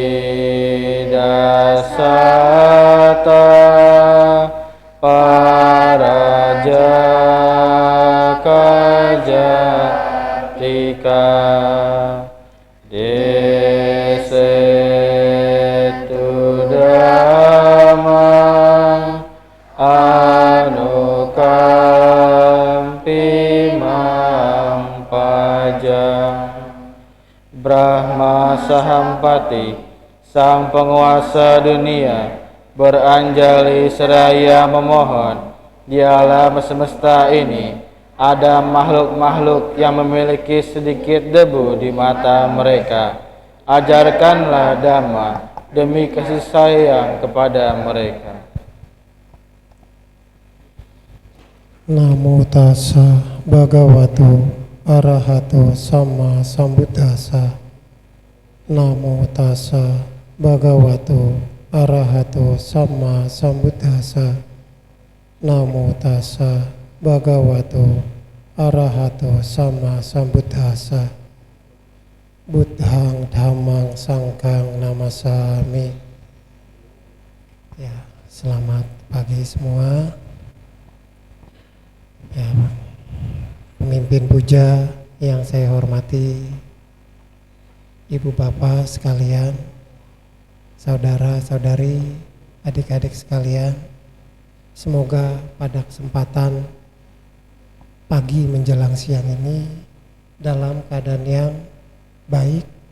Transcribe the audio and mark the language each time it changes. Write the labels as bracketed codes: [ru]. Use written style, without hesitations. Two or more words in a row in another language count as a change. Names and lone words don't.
[pi] dasata paraja kajatika desetu dhamma anukampi mampajang. [id] Brahma Sahampati, sang penguasa dunia, beranjali seraya memohon, di alam semesta ini ada makhluk-makhluk yang memiliki sedikit debu di mata mereka. Ajarkanlah Dhamma demi kasih sayang kepada mereka. [pi] Namo tassa bhagavato arahato sama sambuddhassa. Namo tassa bhagavato arahato sama sambuddhassa. Namo tassa bhagavato arahato sama sambuddhassa. Buddhang dhammang sangghang namasami. [id] Ya, selamat pagi semua. Ya, pemimpin puja yang saya hormati, ibu bapak sekalian, saudara-saudari, adik-adik sekalian, semoga pada kesempatan pagi menjelang siang ini dalam keadaan yang baik,